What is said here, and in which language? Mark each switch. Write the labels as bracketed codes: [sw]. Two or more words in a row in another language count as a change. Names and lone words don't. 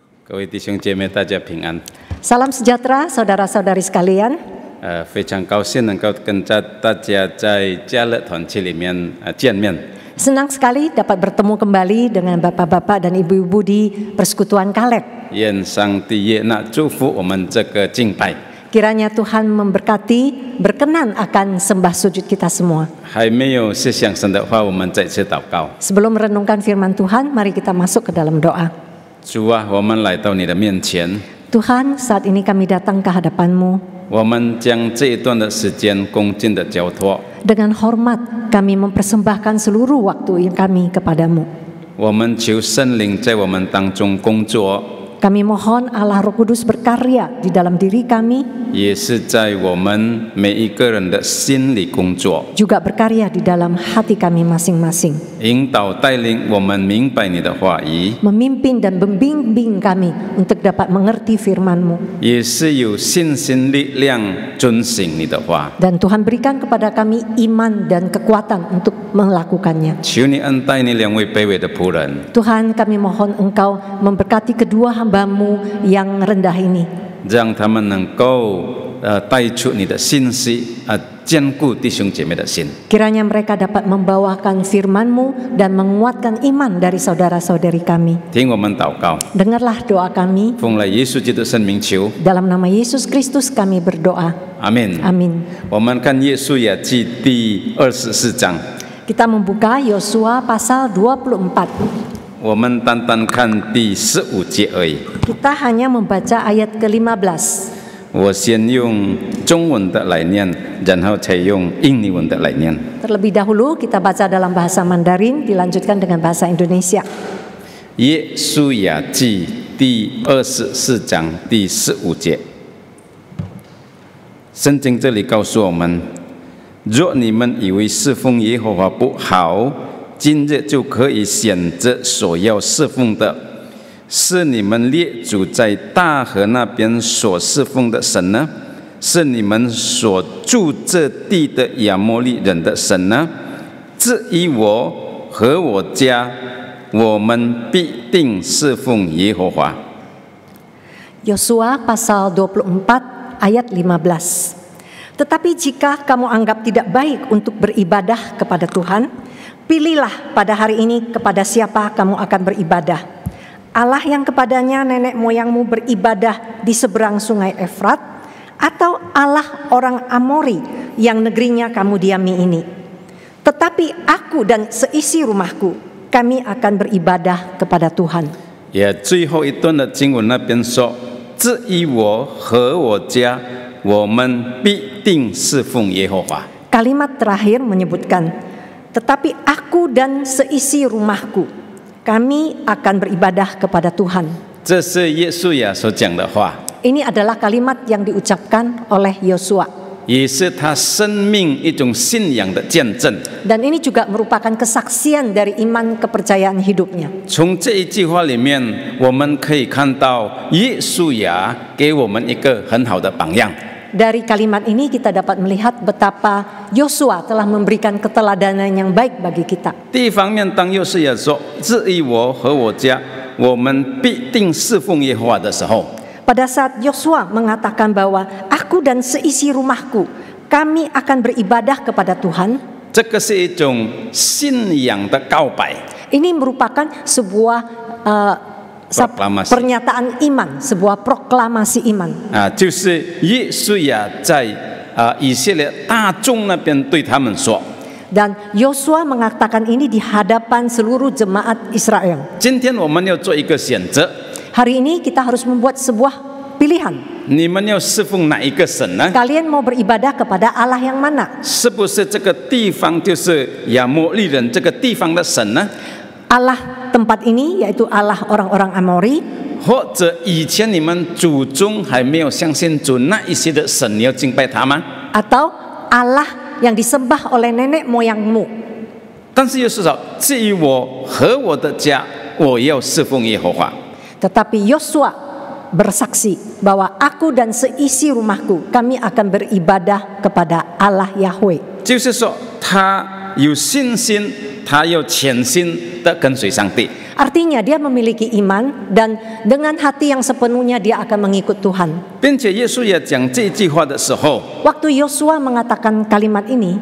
[zh] 各位弟兄姐妹，大家平安。 [id] Salam sejahtera saudara-saudari sekalian. [zh] 非常高兴能够跟大家在家乐团契里面见面。 [id] Senang sekali dapat bertemu kembali dengan bapak-bapak dan ibu-ibu di Persekutuan Kaleb. [zh] 愿上帝悦纳祝福我们这个敬拜。 [id] Kiranya Tuhan memberkati, berkenan akan sembah sujud kita semua. [zh] 还没有思想神的话，我们再次祷告。 [id] Sebelum merenungkan firman Tuhan, mari kita masuk ke dalam doa. [zh] 主啊，我们来到你的面前， [id] Tuhan, saat ini kami datang ke hadapan-Mu. [zh] 我们将这一段的时间恭敬的交托。 [id] Dengan hormat kami mempersembahkan seluruh waktu kami kepadamu. [zh] 我们求圣灵在我们当中工作， [id] Kami mohon Allah Roh Kudus berkarya di dalam diri kami, [zh] 也是在我们每一个人的心里工作， [id] juga berkarya di dalam hati kami masing-masing. [zh] 引导带领我们明白你的话语， [id] Memimpin dan membimbing kami untuk dapat mengerti firman-Mu. [zh] 也是有信心力量遵行你的话。 [id] Dan Tuhan berikan kepada kami iman dan kekuatan untuk melakukannya. [zh] 求你恩待你两位卑微的仆人， [id] Tuhan, kami mohon Engkau memberkati kedua hamba-Mu yang rendah ini, [zh] 让他们能够带出你的信息，坚固弟兄姐妹的心。 [id] kiranya mereka dapat membawakan firman-Mu dan menguatkan iman dari saudara-saudari kami. [zh] 听我们祷告， [id] Dengarlah doa kami, [zh] 奉了耶稣基督圣名求， [id] dalam nama Yesus Kristus kami berdoa. [zh] 阿门。 [id] Amin. [zh] 我们看约书亚记第24章， [id] Kita membuka Yosua pasal 24. [zh] 我们单单看第15节而已。 [id] Kita hanya membaca ayat ke-15. [zh] 我先用中文的来念，然后才用印尼文的来念。 [id] Terlebih dahulu kita baca dalam bahasa Mandarin, dilanjutkan dengan bahasa Indonesia. [zh] 约书亚记第24章第15节，圣经这里告诉我们：若你们以为侍奉耶和华不好，今日就可以选择所要侍奉的，是你们列祖在大河那边所侍奉的神呢？是你们所住这地的亚摩利人的神呢？至于我和我家，我们必定侍奉耶和华。 [id] Yosua pasal 24 ayat 15. Tetapi jika kamu anggap tidak baik untuk beribadah kepada Tuhan, pilihlah pada hari ini kepada siapa kamu akan beribadah. Allah yang kepadanya nenek moyangmu beribadah di seberang sungai Efrat, atau Allah orang Amori yang negerinya kamu diami ini. Tetapi aku dan seisi rumahku, kami akan beribadah kepada Tuhan. [zh] 也最后一段的经文那边说：至于我和我家，我们必定侍奉耶和华。 [id] Kalimat terakhir menyebutkan, tetapi aku dan seisi rumahku, kami akan beribadah kepada Tuhan. [zh] 这是约书亚所讲的话， [id] Ini adalah kalimat yang diucapkan oleh Yosua. [zh] 也是他生命一种信仰的见证。 [id] Dan ini juga merupakan kesaksian dari iman kepercayaan hidupnya. [zh] 从这一句话里面，我们可以看到约书亚给我们一个很好的榜样。 [id] Dari kalimat ini kita dapat melihat betapa Yosua telah memberikan keteladanan yang baik bagi kita. [zh] 第一方面，当约书亚说：“至于我和我家，我们必定侍奉耶和华”的时候， [id] Pada saat Yosua mengatakan bahwa aku dan seisi rumahku, kami akan beribadah kepada Tuhan. [zh] 这个是一种信仰的告白。 [id] Ini merupakan sebuah Proklamasi. pernyataan iman, sebuah proklamasi iman. [zh] 就是约书亚在以色列大众那边对他们说： [id] Dan Yosua mengatakan ini di hadapan seluruh jemaat Israel. [zh] 今天我们要做一个选择， [id] Hari ini kita harus membuat sebuah pilihan. [zh] 你们要侍奉哪一个神呢？ [id] Kalian mau beribadah kepada Allah yang mana? [zh] 是不是这个地方就是亚摩利人这个地方的神呢？ [id] Allah tempat ini yaitu Allah orang-orang Amori, [zh] 或者以前你们祖宗还没有相信主那一些的神，你要敬拜他吗？ [id] atau Allah yang disembah oleh nenek moyangmu. [zh] 但是又是说，至于我和我的家，我要侍奉耶和华。 [id] Tetapi Yosua bersaksi bahwa aku dan seisi rumahku, kami akan beribadah kepada Allah Yahweh. [zh] 就是说，他有信心，他要全心的跟随上帝。 [id] Artinya dia memiliki iman dan dengan hati yang sepenuhnya dia akan mengikut Tuhan. [zh] 并且耶稣也讲这句话的时候， [id] Waktu Yosua mengatakan kalimat ini,